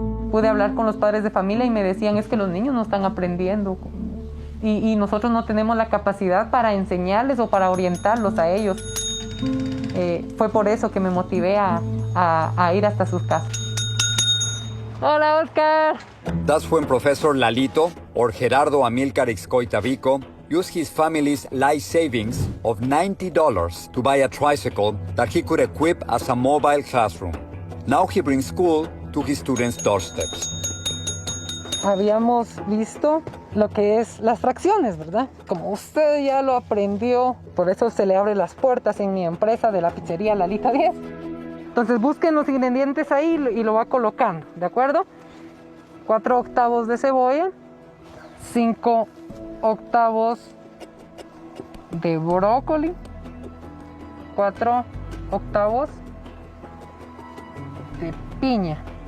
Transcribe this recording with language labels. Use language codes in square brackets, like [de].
[es] Pude hablar con los padres de familia y me decían, es que los niños no están aprendiendo y nosotros no tenemos la capacidad para enseñarles o para orientarlos a ellos. Fue por eso que me motivé a ir hasta sus casas. Hola, Oscar. [en] That's when Professor Lalito, or Gerardo Amilcar Ixcoitavico, used his family's life savings of $90 to buy a tricycle that he could equip as a mobile classroom. Now he brings school to his students' doorsteps. [es] Habíamos visto lo que es las fracciones, ¿verdad? Como usted ya lo aprendió, por eso se le abren las puertas en mi empresa de la pizzería Lalita 10. Entonces busquen los ingredientes ahí y lo va colocando, ¿de acuerdo? 4 octavos de cebolla, 5 octavos de brócoli, 4 octavos de piña.